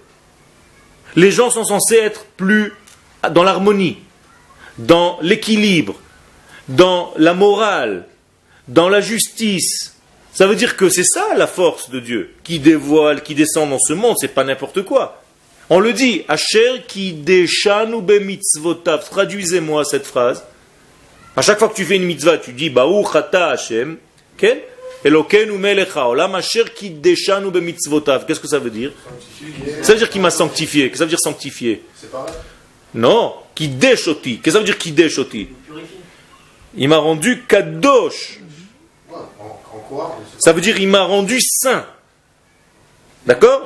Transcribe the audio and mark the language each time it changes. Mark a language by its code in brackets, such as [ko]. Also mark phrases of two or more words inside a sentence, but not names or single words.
[fr] Les gens sont censés être plus dans l'harmonie, dans l'équilibre, dans la morale, dans la justice. Ça veut dire que c'est ça la force de Dieu, qui dévoile, qui descend dans ce monde, c'est pas n'importe quoi. On le dit, [he] אשר קידשנו במצוותיו. [fr] Traduisez-moi cette phrase. À chaque fois que tu fais une mitzvah, tu dis [he] ברוך אתה השם כן אלוקינו מלך העולם אשר קידשנו במצוותיו. [fr] Qu'est-ce que ça veut dire? Ça veut dire qu'il m'a sanctifié. Qu'est-ce que ça veut dire sanctifié? C'est pareil. [he] Non, קידשתני. [fr] Qu'est-ce que ça veut dire [he] קידשתני? [fr] Il m'a rendu kadosh. Ça veut dire il m'a rendu saint. D'accord?